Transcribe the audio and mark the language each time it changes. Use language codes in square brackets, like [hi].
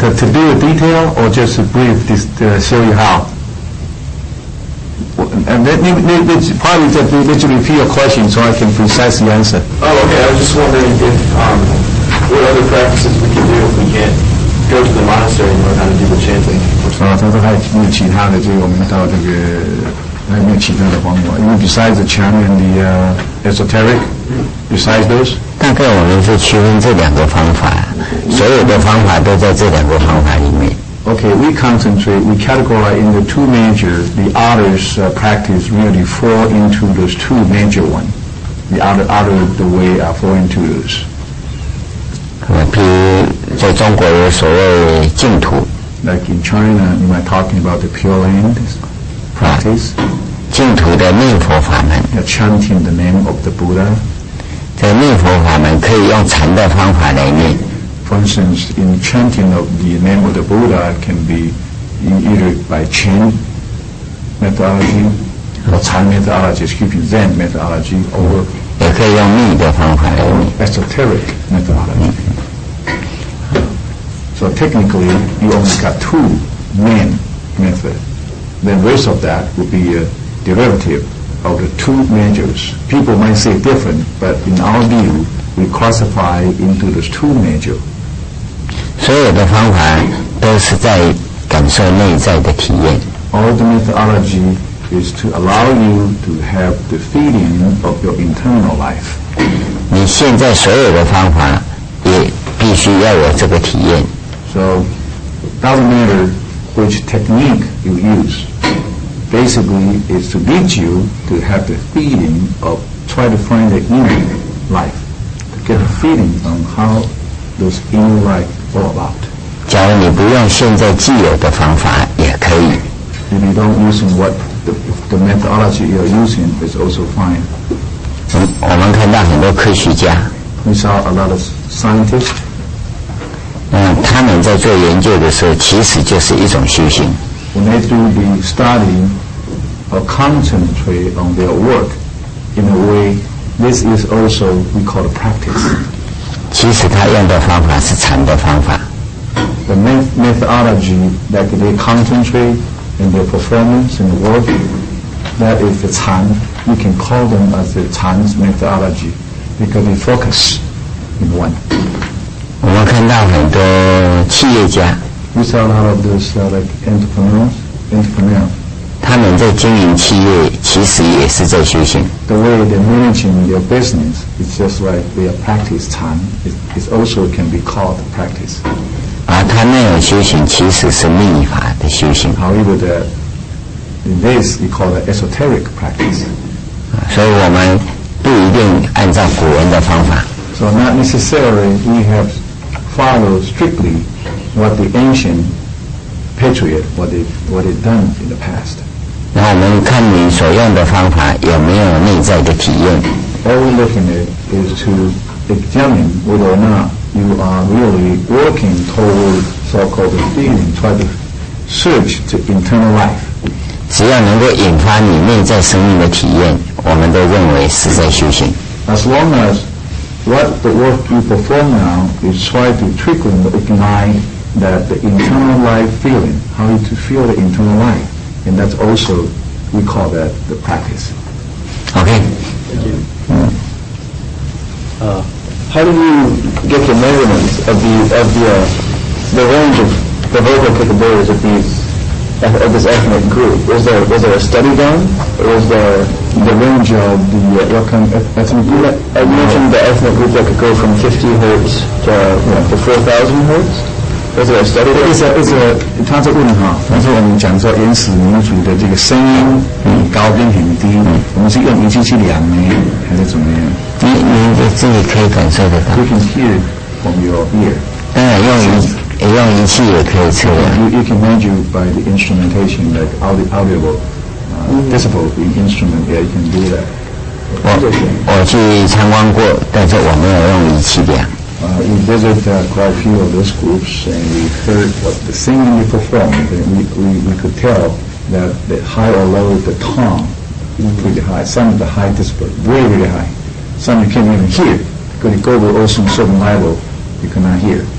[en] To do a detail or just brief this to show you how? And probably just repeat your question so I can precisely answer. Oh, okay. I was just wondering if what other practices we can do if we can't go to the monastery and learn how to do the chanting. [zh] 他说还有没有其他的，就是我们到这个还有没有其他的方法？因为 [en] besides the chant and the esoteric, besides those. [zh] 大概我们是区分这两个方法，所有的方法都在这两个方法里面。 [en] Okay, we categorize into two major. The others practice really fall into those two major ones. The the way fall into those. [zh] 比如在中国有所谓净土 [en] Like in China, you might talking about the Pure Land practice. [zh] 净土的念佛法门 [en] chanting the name of the Buddha. [zh] 在念佛法门可以用禅的方法来念。 [en] For instance, in chanting of the name of the Buddha can be either by Chen methodology or Chan methodology, Zen methodology, or [zh] 也可以用密的方法来念。 [en] esoteric methodology. So technically, you only got two main methods. The rest of that would be a derivative of the two majors. People might say different, but in our view, we classify into those two major. [zh] 所有的方法都是在感受内在的体验。 [en] All the methodology is to allow you to have the feeling of your internal life. [zh] 你现在所有的方法也必须要有这个体验。 [en] So, doesn't matter which technique you use. Basically, it's to lead you to have the feeling of try to find the inner life, to get a feeling on how those inner life all about. [zh] 假如你不用现在既有的方法也可以。 [en] If you don't use what the methodology you're using is also fine. [zh] 我们看到很多科学家 [en] We saw a lot of scientists. [zh] 他们在做研究的时候其实就是一种修行。 [en] When they do the study or concentrate on their work, in a way, this is also we call a practice. [zh] 其实他用的方法是禅的方法。 [en] The methodology that they concentrate in their performance and work. That is the Chan. We can call them as the Chan's methodology because they focus in one. [zh] 我们看到很多企业家， [en] We saw a lot of those like entrepreneurs. [zh] 他们在经营企业，其实也是在修行。 [en] The way they're managing their business, it's just like their practice Chan. It also can be called practice. [zh] 而他那种修行其实是密法的修行。 [en] However, in this we call it esoteric practice. [zh] 所以我们不一定按照古人的方法。 [en] So not necessarily we have followed strictly what the ancient patriot what they done in the past. [zh] 那我们看你所用的方法有没有内在的体验。 [en] All we're looking at is to examine whether or not you are really working toward so-called feeling, try to search to internal life. [zh] 只要能够引发你内在生命的体验，我们都认为是在修行。 [en] As long as what the work you perform now is try to trickle ignite that the internal life feeling, how you to feel the internal life, and that's also we call that the practice. OK， How do you get the measurements of the range of the vocal capabilities of this ethnic group? Was there a study done, or was there The range of the what kind of ethnic group? I mentioned the ethnic group that could go from 50 hertz to 4,000 hertz. Was there a study done? [zh] 他在问哈，但是我们讲说原始民族的这个声音很高跟很低，我们是用仪器去量呢，还是怎么样？你自己可以感受得到。 [en] You can hear from your ear. [zh] 当然用仪器也可以测量。 [en] You can measure by the instrumentation like audible decibel in instrument. Yeah, you can do that. [zh] 我去参观过，但是我没有用仪器量。 [en] We visit quite a few of those groups, and we heard what the singing they performed, and we could tell that the high or low, the tone pretty high. Some of the high decibel, very, very high. Some you can't even hear, because it goes below some certain level, you cannot hear.